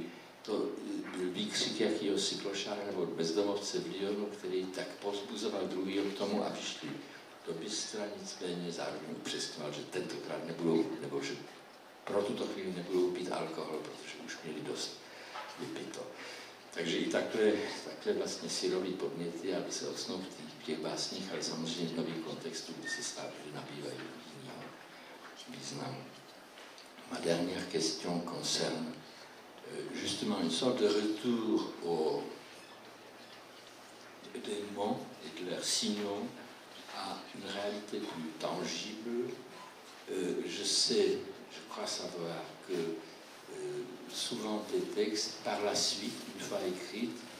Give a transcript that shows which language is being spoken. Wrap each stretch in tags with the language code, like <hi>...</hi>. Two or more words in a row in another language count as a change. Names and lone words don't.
<cs>To byl výkřik jakýhosi klošára nebo bezdomovce v Lyonu, který tak povzbuzoval druhýho k tomu, aby šli do bystra, nicméně zároveň upřesňoval, že tentokrát nebudou, nebo že pro tuto chvíli nebudou pít alkohol, protože už měli dost vypito. Takže i takhle vlastně syrový podněty, aby se ocnou v těch básních, ale samozřejmě v nových kontextů, kdy se stále nabývají jiného významu.</cs> <fr>Ma dernière question concerne justement une sorte de retour des mots et de leurs signaux à une réalité plus tangible. Je crois savoir que souvent des textes, par la suite, une fois écrits,</fr>